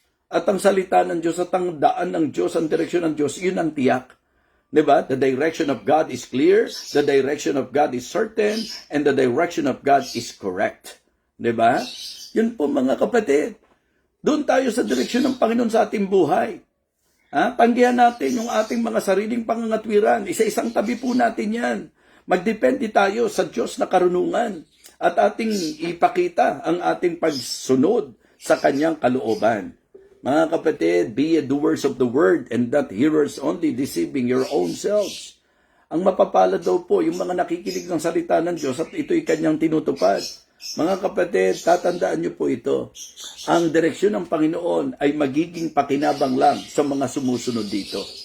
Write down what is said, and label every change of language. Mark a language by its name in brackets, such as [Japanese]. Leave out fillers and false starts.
[Filipino] At ang salita ng Diyos at ang daan ng Diyos, ang direksyon ng Diyos, yun ang tiyak. Diba? [English] The direction of God is clear, the direction of God is certain, and the direction of God is correct. [Filipino] Diba? Yun po mga kapatid. Doon tayo sa direksyon ng Panginoon sa ating buhay. Tanggihan natin yung ating mga sariling pangangatwiran. Isa-isang tabi po natin yan. Magdepende tayo sa Diyos na karunungan at ating ipakita ang ating pagsunod sa Kanyang kalooban. Mga kapatid, [English] be ye doers of the word and not hearers only, deceiving your own selves. [Filipino] Ang mapapalad daw po yung mga nakikinig ng salita ng Diyos at ito'y Kanyang tinutupad. Mga kapatid, tatandaan niyo po ito. Ang direksyon ng Panginoon ay magiging pakinabang lang sa mga sumusunod dito.